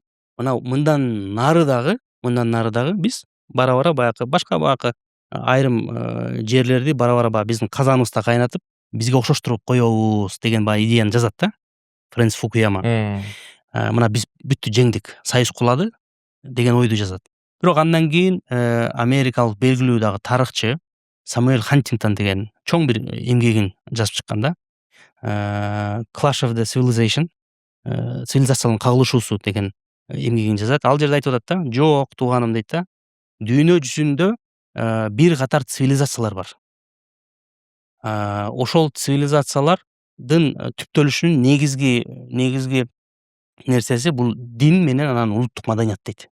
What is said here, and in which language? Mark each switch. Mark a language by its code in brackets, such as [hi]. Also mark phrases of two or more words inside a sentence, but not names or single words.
[ky] Мына мындан нары дагы биз бара-бара баягы башка баягы айрым жерлерди бара-бара баягы биздин казаныбызда кайнатып, бизге окшоштуруп коебуз деген баягы идеяны жазат да, Фрэнсис Фукуяма. Мына биз бүттү, жеңдик, союз кулады деген ойду жазат. Бирок андан кийин америкалык белгилүү дагы тарыхчы Самуэль Хантингтон деген чоң бир эмгегин жазып чыккан да. [en] Clash of the Civilization, [ky] цивилизациянын кагылышуусу деген эмгегин жазат. Ал жерде айтып атат да, жок тууганым дейт да, дүйнө жүзүндө бир катар цивилизациялар бар. Ошол цивилизациялар түптөлүшүнүн негизги нерсеси бул дин менен анан улуттук маданият дейт.